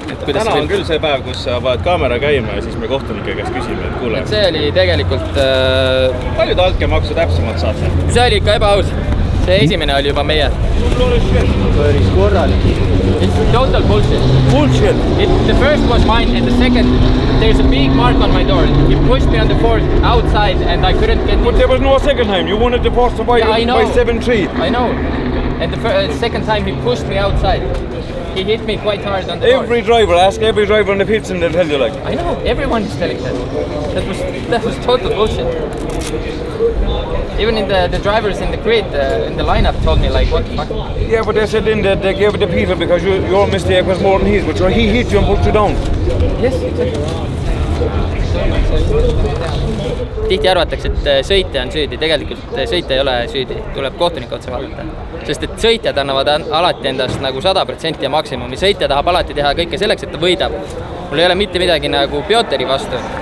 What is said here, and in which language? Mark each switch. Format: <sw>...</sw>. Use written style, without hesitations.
<et>Täna on küll see päev, kus sa paned kaamera käima ja siis me kohtunike käest küsime, et kuule. See oli tegelikult... Palju te altkäemaksu täpsemalt saate? See oli ikka ebaaus. See esimene oli juba meie. Päris korralik.</et> <en>It's total bullshit. Bullshit? The first was mine and the second, there's a big mark on my door. He pushed me on the fourth outside and I couldn't get... But there was no second time. You wanted the first by 7-3. I know. And the second time he pushed me outside. He hit me quite hard on the door. Every driver, ask every driver on the pits and they'll tell you like. I know, everyone is telling that. That was total bullshit. Even in the drivers in the grid, in the lineup told me like, what the fuck? Yeah, but they said in that they gave it to Peter because your mistake was more than his, but he hit you and put you down. Yes, exactly.</en> <et>Tihti arvatakse, et sõitja on süüdi, tegelikult sõitja ei ole süüdi, tuleb kohtunike otsa vaadata. Sest et sõitjad annavad alati endast nagu 100% ja maksimumi. Sõitja tahab alati teha kõike selleks, et ta võidab. Mul ei ole mitte midagi nagu Pioteri vastu.</et>